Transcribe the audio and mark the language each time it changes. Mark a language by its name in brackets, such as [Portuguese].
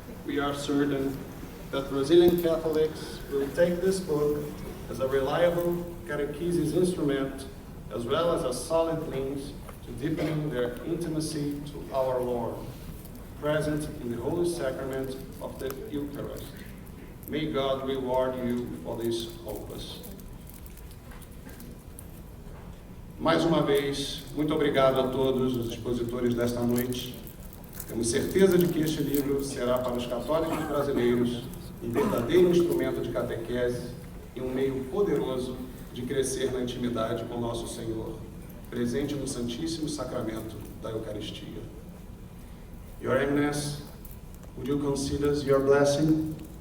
[English] We are certain that Brazilian Catholics will take this book as a reliable catechesis instrument, as well as a solid means to deepening their intimacy to our Lord, present in the Holy Sacrament of the Eucharist. May God reward you for this opus. [Portuguese] Mais uma vez, muito obrigado a todos os expositores desta noite. Temos certeza de que este livro será para os católicos brasileiros um verdadeiro instrumento de catequese e um meio poderoso de crescer na intimidade com nosso Senhor, presente no Santíssimo Sacramento da Eucaristia. [English] Your Eminence, would you consider your blessing?